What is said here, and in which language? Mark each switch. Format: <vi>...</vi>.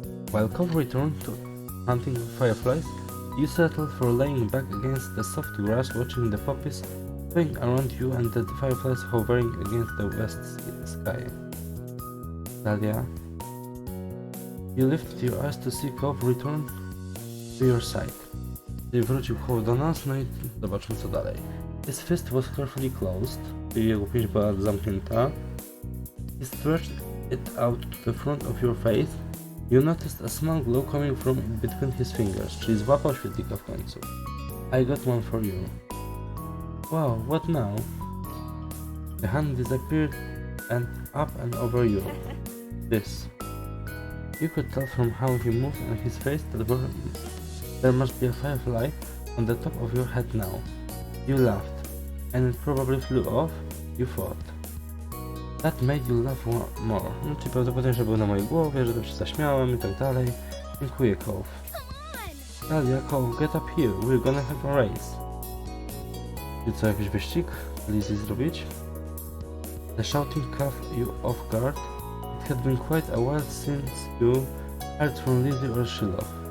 <en>While Cove returned to hunting fireflies, you settled for laying back against the soft grass, watching the poppies swing around you and the fireflies hovering against the west sky. Dahlia, you lifted your eyes to see Cove return to your side.</en> <pl>Gdy wrócił Cove do nas, no i zobaczmy co dalej.</pl> <en>His fist was carefully closed,</en> <pl>czyli jego pięść była zamknięta.</pl> <en>He stretched it out to the front of your face. You noticed a small glow coming from between his fingers,</en> <pl>czyli złapał świetlika w końcu.</pl> <en>I got one for you. Wow, what now? The hand disappeared and up and over you. This. You could tell from how he moved and his face that there must be a firefly on the top of your head now. You laughed, and it probably flew off, you thought. That made you laugh more.</en> <pl>No, czyli prawdopodobnie, że był na mojej głowie, że to się zaśmiałem i tak dalej. Dziękuję, Cove.</pl> <en>Dahlia, Cove, get up here, we're gonna have a race.</en> <pl>I co, jakiś wyścig? Lizzie zrobić?</pl> <en>The shouting caught you off guard. It had been quite a while since you heard from Lizzie or Shiloh.</en>